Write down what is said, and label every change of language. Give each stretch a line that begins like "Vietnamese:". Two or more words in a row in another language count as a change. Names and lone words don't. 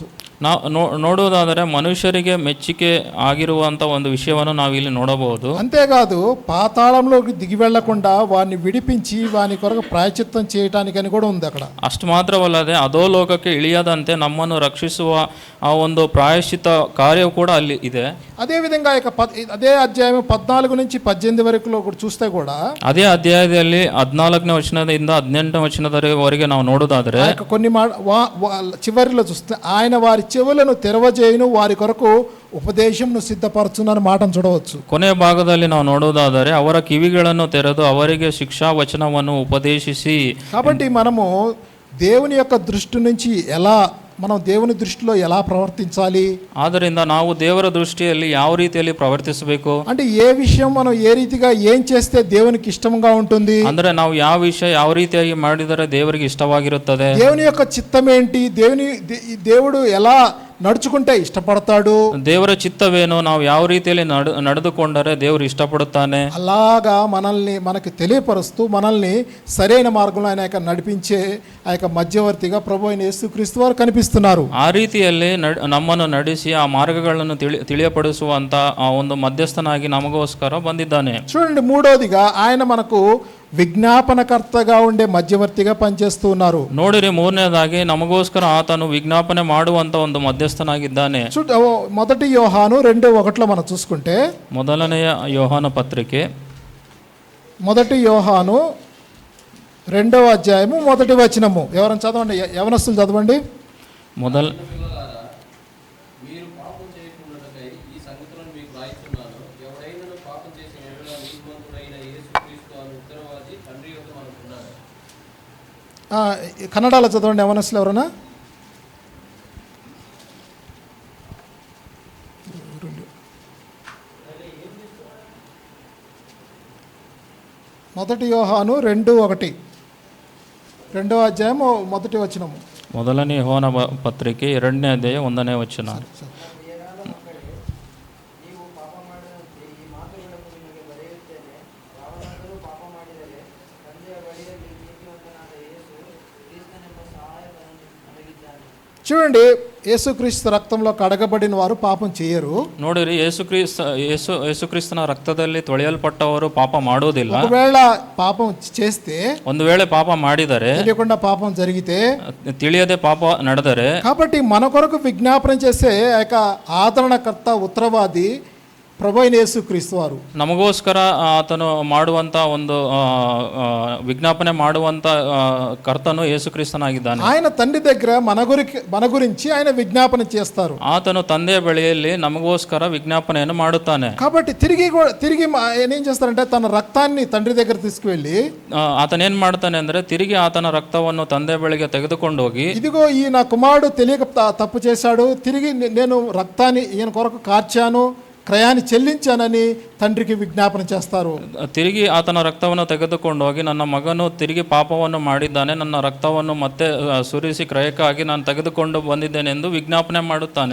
Kannada: ನೋಡುವುದಾದರೆ ಮನುಷ್ಯರಿಗೆ ಮೆಚ್ಚುಗೆ ಆಗಿರುವಂಥ ಒಂದು ವಿಷಯವನ್ನು ನಾವು ಇಲ್ಲಿ ನೋಡಬಹುದು.
Telugu: అంతేకాదు పాతాళంలోకి దిగి వెళ్లకుండా వారిని విడిపించి వాని కొరకు ప్రాయచిత్తం చేయటానికని కూడా ఉంది అక్కడ.
Kannada: ಅಷ್ಟು ಮಾತ್ರವಲ್ಲದೆ ಅಧೋಲೋಕಕ್ಕೆ ಇಳಿಯದಂತೆ ನಮ್ಮನ್ನು ರಕ್ಷಿಸುವ ಆ ಒಂದು ಪ್ರಾಯಶ್ಚಿತ್ತ ಕಾರ್ಯವು ಕೂಡ ಅಲ್ಲಿ ಇದೆ.
Telugu: అదేవిధంగా అదే అధ్యాయం 14-18 వరకు చూస్తే కూడా
Kannada: ಅದೇ ಅಧ್ಯಾಯದಲ್ಲಿ 14ನೇ ವಚನದಿಂದ 18ನೇ ವಚನದವರೆಗೆ ನಾವು ನೋಡುವುದಾದರೆ
Telugu: కొన్ని చివరిలో చూస్తే ఆయన వారి చెవులను తెరవజేయును, వారి కొరకు ఉపదేశంను సిద్ధపరచునని మాటను చూడవచ్చు.
Kannada: ಕೊನೆಯ ಭಾಗದಲ್ಲಿ ನಾವು ನೋಡುವುದಾದರೆ ಅವರ ಕಿವಿಗಳನ್ನು ತೆರೆದು ಅವರಿಗೆ ಶಿಕ್ಷಾ ವಚನವನ್ನು ಉಪದೇಶಿಸಿ.
Telugu: కాబట్టి మనము దేవుని యొక్క దృష్టి నుంచి మనం దేవుని దృష్టిలో ఎలా ప్రవర్తించాలి,
Kannada: ಆದ್ದರಿಂದ ನಾವು ದೇವರ ದೃಷ್ಟಿಯಲ್ಲಿ ಯಾವ ರೀತಿಯಲ್ಲಿ ಪ್ರವರ್ತಿಸಬೇಕು,
Telugu: అంటే ఏ విషయం మనం ఏ రీతిగా ఏం చేస్తే దేవునికి ఇష్టంగా ఉంటుంది,
Kannada: ಅಂದ್ರೆ ನಾವು ಯಾವ ವಿಷಯ ಯಾವ ರೀತಿಯಾಗಿ ಮಾಡಿದರೆ ದೇವರಿಗೆ ಇಷ್ಟವಾಗಿರುತ್ತದೆ,
Telugu: దేవుని యొక్క చిత్తం ఏంటి, దేవుడు ఎలా నడుచుకుంటే ఇష్టపడతాడు,
Kannada: ದೇವರ ಚಿತ್ತವೇನು, ನಾವು ಯಾವ ರೀತಿಯಲ್ಲಿ ನಡೆದುಕೊಂಡರೆ ದೇವರು ಇಷ್ಟಪಡುತ್ತಾನೆ,
Telugu: అలాగా మనకి తెలియపరుస్తూ మనల్ని సరైన మార్గంలో ఆయన నడిపించే ఆ యొక్క మధ్యవర్తిగా ప్రభు అయిన యేసుక్రీస్తు వారు కనిపిస్తున్నారు.
Kannada: ಆ ರೀತಿಯಲ್ಲಿ ನಮ್ಮನ್ನು ನಡೆಸಿ ಆ ಮಾರ್ಗಗಳನ್ನು ತಿಳಿಯಪಡಿಸುವಂತ ಆ ಒಂದು ಮಧ್ಯಸ್ಥನಾಗಿ ನಮಗೋಸ್ಕರ ಬಂದಿದ್ದಾನೆ.
Telugu: చూడండి, మూడోదిగా ఆయన మనకు విజ్ఞాపనకర్తగా ఉండే మధ్యవర్తిగా పనిచేస్తూ ఉన్నారు.
Kannada: ನೋಡಿರಿ, ಮೂರನೇದಾಗಿ ನಮಗೋಸ್ಕರ ಆತನು ವಿಜ್ಞಾಪನೆ ಮಾಡುವಂತ ಒಂದು ಮಧ್ಯಸ್ಥನಾಗಿದ್ದಾನೆ.
Telugu: మొదటి యోహాను 2:1 మనం చూసుకుంటే,
Kannada: ಮೊದಲನೆಯ ಯೋಹಾನ ಪತ್ರಿಕೆ
Telugu: 2వ అధ్యాయము 1వ వచనము. ఎవరైనా చదవండి, యవనస్తులు చదవండి. కన్నడలో చదవండి యవనస్తులు ఎవరైనా. మొదటి యోహాను 2:1, 2వ అధ్యాయము 1వ వచనము.
Kannada: ಮೊದಲನೇ ಯೋಹಾನ ಪತ್ರಿಕೆ 2ನೇ ಅಧ್ಯಾಯ 1ನೇ ವಚನ.
Telugu: చూడండి, యేసుక్రీస్తు రక్తంలో కడగబడిన వారు పాపం చేయరు.
Kannada: ನೋಡಿರಿ, ಯೇಸುಕ್ರಿಸ್ತನ ರಕ್ತದಲ್ಲಿ ತೊಳೆಯಲ್ಪಟ್ಟವರು ಪಾಪ ಮಾಡೋದಿಲ್ಲ.
Telugu: ఒకవేళ పాపం చేస్తే,
Kannada: ಒಂದು ವೇಳೆ ಪಾಪ ಮಾಡಿದರೆ,
Telugu: తెలియకుండా పాపం జరిగితే,
Kannada: ತಿಳಿಯದೆ ಪಾಪ ನಡೆದರೆ,
Telugu: కాబట్టి మన కొరకు విజ్ఞాపన చేసే ఆ యొక్క ఆదరణకర్త ఉత్తరవాది ప్రభు అయిన యేసుక్రీస్తు వారు.
Kannada: ನಮಗೋಸ್ಕರ ಆತನು ಮಾಡುವಂತ ಒಂದು ವಿಜ್ಞಾಪನೆ ಮಾಡುವಂತ ಕರ್ತನು ಯೇಸುಕ್ರಿಸ್ತನಾಗಿದ್ದಾನೆ.
Telugu: ఆయన తండ్రి దగ్గర మన గురించి ఆయన విజ్ఞాపన చేస్తారు.
Kannada: ಆತನು ತಂದೆಯ ಬಳಿಯಲ್ಲಿ ನಮಗೋಸ್ಕರ ವಿಜ್ಞಾಪನೆಯನ್ನು ಮಾಡುತ್ತಾನೆ.
Telugu: కాబట్టి తిరిగి ఏం చేస్తారంటే తన రక్తాన్ని తండ్రి దగ్గర తీసుకువెళ్ళి
Kannada: ಆತನೇನ್ ಮಾಡ್ತಾನೆ ಅಂದ್ರೆ ತಿರುಗಿ ಆತನ ರಕ್ತವನ್ನು ತಂದೆ ಬಳಿಗೆ ತೆಗೆದುಕೊಂಡು ಹೋಗಿ,
Telugu: ఇదిగో ఈ నా కుమారుడు తెలియక తప్పు చేశాడు, తిరిగి నేను రక్తాన్ని ఈయన కొరకు కార్చాను, క్రయాన్ని చెల్లించానని తండ్రికి విజ్ఞాపన చేస్తారు.
Kannada: ತಿರುಗಿ ಆತನ ರಕ್ತವನ್ನು ತೆಗೆದುಕೊಂಡು ಹೋಗಿ, ನನ್ನ ಮಗನು ತಿರುಗಿ ಪಾಪವನ್ನು ಮಾಡಿದ್ದಾನೆ, ನನ್ನ ರಕ್ತವನ್ನು ಮತ್ತೆ ಸುರಿಸಿ ಕ್ರಯಕ್ಕಾಗಿ ನಾನು ತೆಗೆದುಕೊಂಡು ಬಂದಿದ್ದೇನೆ ಎಂದು ವಿಜ್ಞಾಪನೆ ಮಾಡುತ್ತಾನೆ.